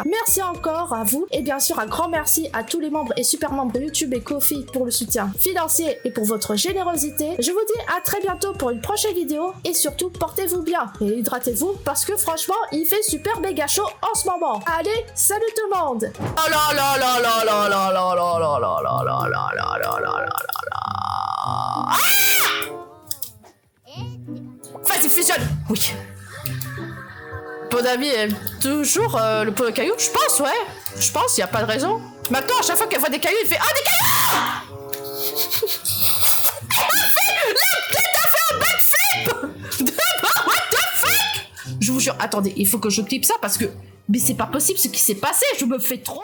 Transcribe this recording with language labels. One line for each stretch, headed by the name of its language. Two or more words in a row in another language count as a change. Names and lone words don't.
French: Merci encore à vous, et bien sûr un grand merci à tous les membres et super membres de YouTube et Ko-fi pour le soutien financier et pour votre générosité. Je vous dis à très bientôt pour une prochaine vidéo, et surtout portez-vous bien et hydratez hydratez-vous parce que franchement, il fait super méga chaud en ce moment. Allez, salut tout le monde. Oh là là là là là là là là là là là là là là là là là là. Vas-y, fusionne. Oui. Bon ami aime toujours le pot de cailloux, je pense, ouais. Je pense, il n'y a pas de raison. Maintenant, à chaque fois qu'elle voit des cailloux, il fait « Ah, des cailloux !» T'as fait un backflip.
English: What the fuck?
French: Je vous jure, attendez, il faut que je clippe ça parce que... Mais c'est pas possible ce qui s'est passé, je me fais trop...